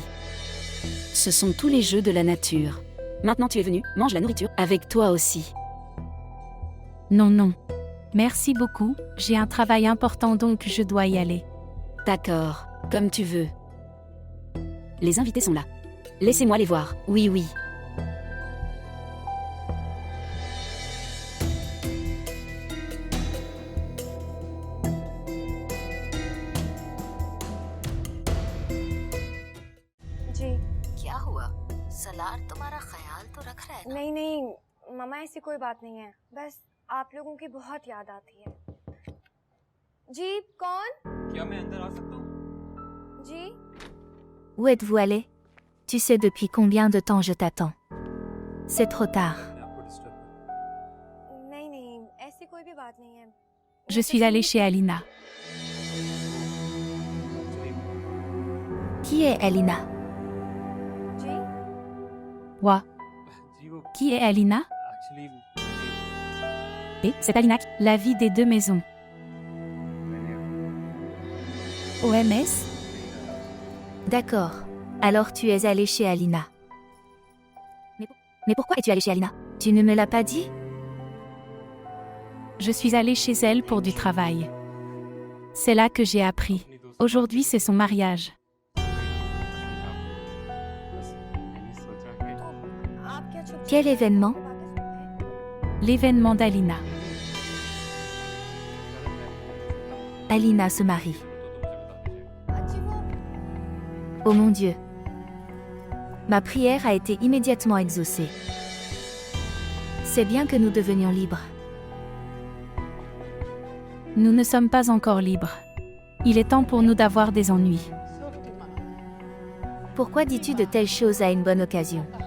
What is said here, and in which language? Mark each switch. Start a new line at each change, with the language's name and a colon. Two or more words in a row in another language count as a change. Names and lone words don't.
French: Ce sont tous les jeux de la nature. Maintenant tu es venu, mange la nourriture, avec toi aussi. Non, non. Merci beaucoup, j'ai un travail important donc je dois y aller. D'accord, comme tu veux. Les invités sont là. Laissez-moi les voir. Oui, oui.
Hindi: जी क्या हुआ? सलार तुम्हारा ख्याल तो रख रहा है ना? नहीं नहीं मामा ऐसी कोई बात नहीं है, बस आप लोगों की बहुत याद आती है। जी कौन? क्या मैं अंदर आ सकता हूँ? जी
French: Où êtes-vous allé? Tu sais depuis combien de temps je t'attends. C'est trop tard.
Hindi: मैं आपको डिस्टर्ब कर नहीं नहीं ऐसी कोई भी बात नहीं है।
French: Je suis allée chez Alina. Qui est Alina?
Hindi: जी Wa. जी वो
French: Qui est Alina?
Hindi: एक्चुअली
French: Et c'est Alina, la vie des deux maisons. OMS? D'accord. Alors tu es allé chez Alina. Mais pourquoi es-tu allé chez Alina? Tu ne me l'as pas dit? Je suis allée chez elle pour du travail. C'est là que j'ai appris. Aujourd'hui, c'est son mariage.
Hindi: बस मैंने सोचा कि आप क्या चुप
French: Quel événement? L'événement d'Alina. Alina se marie.
Hindi: अच्छी वो
French: Oh mon Dieu. Ma prière a été immédiatement exaucée. C'est bien que nous devenions libres. Nous ne sommes pas encore libres. Il est temps pour nous d'avoir des ennuis. Pourquoi dis-tu de telles choses à une bonne occasion?